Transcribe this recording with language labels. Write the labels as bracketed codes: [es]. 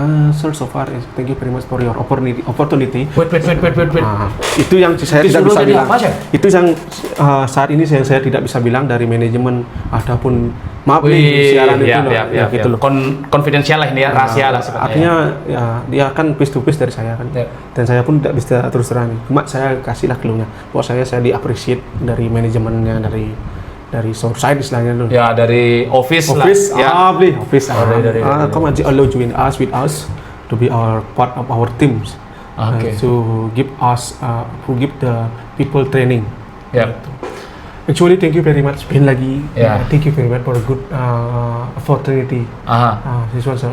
[en] Sir, so far thank you very much for your opportunity. Wait. [id] Itu yang saya tidak bisa bilang. Itu yang saat ini saya tidak bisa bilang dari manajemen ataupun maaf nih siaran itu loh. Gitu loh. Konfidensial lah ini ya, rahasia lah sebenarnya. Artinya dia kan [en] face to face [id] dari saya kan. Dan saya pun tidak bisa terus terang. Cuma saya kasihlah clue-nya. Bahwa saya di-appreciate dari manajemennya dari side istilahnya dulu. Ya, dari office lah. Office. [en] Come and allow join us with us to be our part of our teams. To give us give the people training. Actually, thank you very much. Lagi. Thank you very much for a good opportunity. This one, sir.